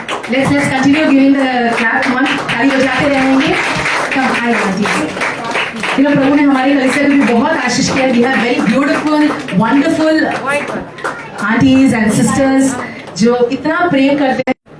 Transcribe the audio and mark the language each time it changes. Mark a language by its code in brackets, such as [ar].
[en] let's continue giving the clap. Come on, [hi] ताली बजाते रहेंगे. Come, आइए जी. प्रभु ने हमारे कलीसिया को भी बहुत आशीष किया. [en] We have very beautiful, wonderful aunties and sisters [hi] जो इतना प्रेम करते हैं.